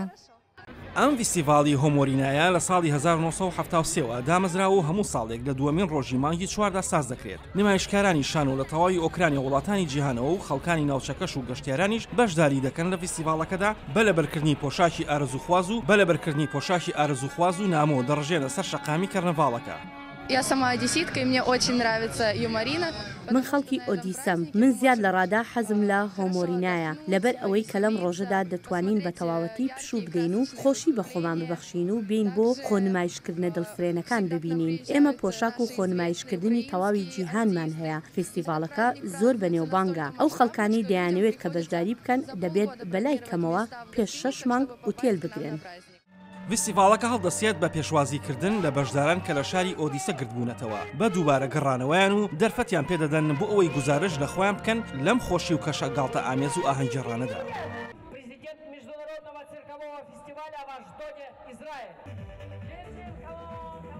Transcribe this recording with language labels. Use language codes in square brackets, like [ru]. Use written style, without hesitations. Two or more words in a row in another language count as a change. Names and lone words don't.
[ckb] ئەم ڤیستیڤاڵی هۆمۆرینایە لە ساڵی 1970 دامەزراوە و هەموو ساڵێک لە دووەمین ڕۆژی مانگی چواردا ساز دەکرێت. نمایشکارانی شان و لە تەواوی ئۆکرانیا وڵاتانی جیهانەوە و خەڵکانی ناوچەکەش و گەشتیارانیش بەشداری دەکەن لە ڤیستیڤاڵەکەدا بە لەبەرکردنی پۆشاکی ئارەزوخواز و نامۆ دەڕژێنە سەر شەقامی کەرنەڤاڵەکە. [ru] Я сама одесситка, и мне очень нравится Юморина. [ckb] من خەڵکی ئۆدیسەم من زیاد لە ڕادا حەزم لە هۆمۆرینایە لەبەر ئەوەی کە لەم ڕۆژەدا دەتوانین بە تەواوەتی پشوو بدەین و خۆشی بە خۆمان ببەخشین و بین بۆ خۆنمایشکردنە دڵفرێنەکان ببینین. ئێمە پۆشاک و خۆنمایشکردنی تەواوی جیهانمان هەیە. فستیڤالەکە زۆر بەنێوبانگە. ئەو خەڵکانی دەیانەوێت کە بەشداری بکەن دەبێت بەلای کەمەوە پێش 6 مانگ ئوتێل بگرن. ڤیستیڤاڵەکە هەڵدەسێت بە پێشوازیکردن لە بەشداران کە لە شاری ئۆدیسە گردبوونەتەوە بە دووبارە گەڕانەوەیان و دەرفەتیان پێدەدەن بۆ ئەوەی گوزارش لە خۆیان بکەن لەم خۆشی و کەشە گاڵتە ئامێز و ئاهەنگگەڕانەدا. [ru] Президент Международного циркового фестиваля в Ашдоде, Израиль.